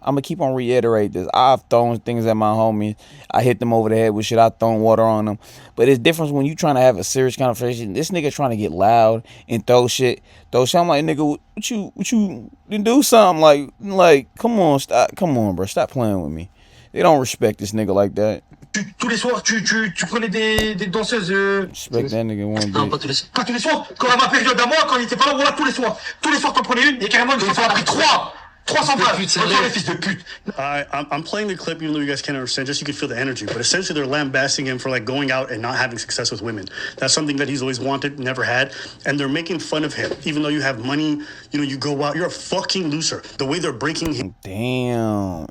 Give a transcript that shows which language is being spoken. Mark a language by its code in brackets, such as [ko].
[en] I'm gonna keep on reiterate this. I've thrown things at my homies. I hit them over the head with shit. I've thrown water on them. But it's different when you trying to have a serious conversation. This nigga trying to get loud and throw shit. I'm like, nigga, what you do something like come on, stop, come on, bro, stop playing with me. They don't respect this nigga like that. [fr] Tous les soirs, tu prenais des danseuses. [en] Respect that nigga one [fr] Non, [en] bit. [fr] pas tous les soirs. Pas tous les soirs. Quand à ma période à moi, quand il était pas là, voilà, tous les soirs. Tous les soirs, t'en prenais une et carrément, une fois, t'en as pris 3. 300 balles. Les fils de pute. [en] I'm playing the clip even though you guys can't understand, just so you can feel the energy. But essentially, they're lambasting him for like going out and not having success with women. That's something that he's always wanted, never had, and they're making fun of him. Even though you have money, you know, you go out, you're a fucking loser. The way they're breaking him. Damn.